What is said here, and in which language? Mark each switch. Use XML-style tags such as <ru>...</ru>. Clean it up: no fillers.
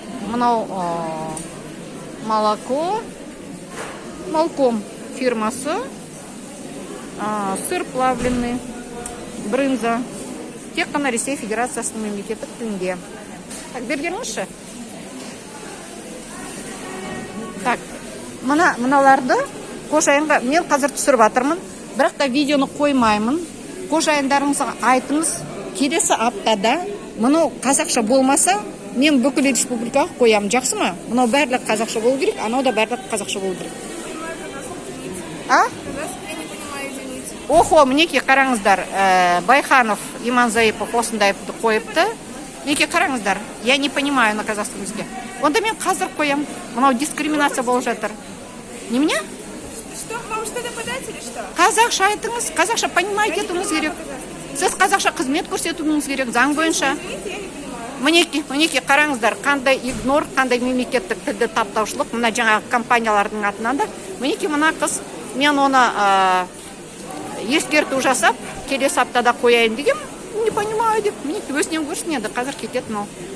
<kk>Мынау молоко, Малком фирмасы, сыр плавленый, брынза. Тек қана Ресей Федерациясының мемлекеттік тілінде. Так, бергеніңізші? Так, мыналарды қожайынға мен қазір түсіріп жатырмын, бірақ та видеоны қоймаймын. Қожайындарыңызға айтыңыз, келесі аптада мынау қазақша болмаса, мен бүкіл республикаға қоямын, жақсы ма? Мынау барлық қазақша болу керек, анау да барлық қазақша болу керек. Охо, мінекей қараңыздар, Байханов, Иман Заипов осындайыпты қойыпты. Мінекей қараңыздар,</kk> <ru>я не понимаю на казахском языке.</ru> <kk>Онда мен қазір қоям, мынау дискриминация болып жатыр.</kk> <ru>Не мне? Что, вам что-то подать или что?</ru> <kk>Қазақша айтыңыз, қазақша понимаете етуіңіз керек. Сіз қазақша қызмет көрсетуіңіз керек, заң бойынша. Мінекей қараңыздар, қандай игнор, қандай мемлекеттік тілді таптаушылық, мына жаңағы компаниялардың атынан да. Мінекей мына қыз, мен оны ескерту жасап, келесі аптада қояйын деген,</kk> <ru>не понимаю</ru> <kk>деп, мінекей өзінен көрсін енді, қазір кетеді мынау.</kk>